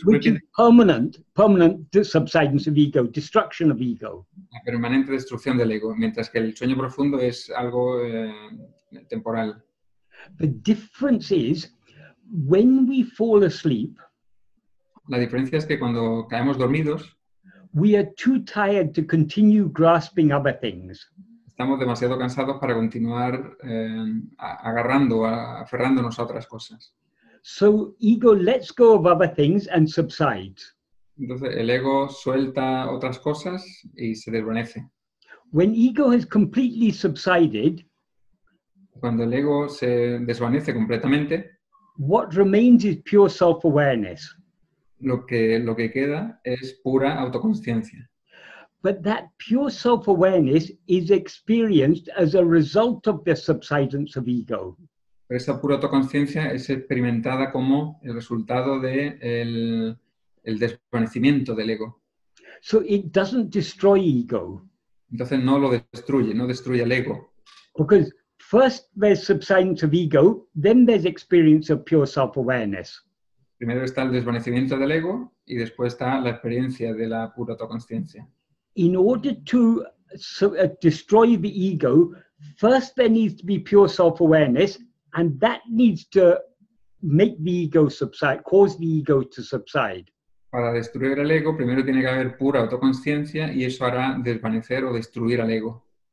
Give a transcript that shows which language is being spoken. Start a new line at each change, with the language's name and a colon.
English: which is permanent subsidence of ego, destruction of ego.
Spanish: La permanente destrucción del ego, mientras que el sueño profundo es algo temporal.
English: The difference is when we fall asleep,
Spanish: La diferencia es que cuando caemos dormidos,
English: we are too tired to continue grasping other things.
Spanish: Estamos demasiado cansados para continuar aferrándonos a otras cosas.
English: So ego lets go of other things and subsides.
Spanish: Entonces el ego suelta otras cosas y se desvanece.
English: When ego has completely subsided,
Spanish: Cuando el ego se desvanece completamente,
English: what remains is pure self-awareness.
Spanish: lo que queda es pura autoconsciencia.
English: But that pure self-awareness is experienced as a result of the subsidence of ego.
Spanish: Pero esa pura autoconsciencia es experimentada como el resultado del desvanecimiento del ego.
English: So it doesn't destroy ego.
Spanish: Entonces no lo destruye, no destruye el ego.
English: Because first there's subsidence of ego, then there's experience of pure self-awareness.
Spanish: Primero está el desvanecimiento del ego y después está la experiencia de la pura autoconsciencia.
English: In order to destroy the ego, first there needs to be pure self-awareness, and that needs to make the ego subside, cause the ego to subside.
Spanish: Para destruir el ego, primero tiene que haber pura autoconsciencia y eso hará desvanecer o destruir al ego.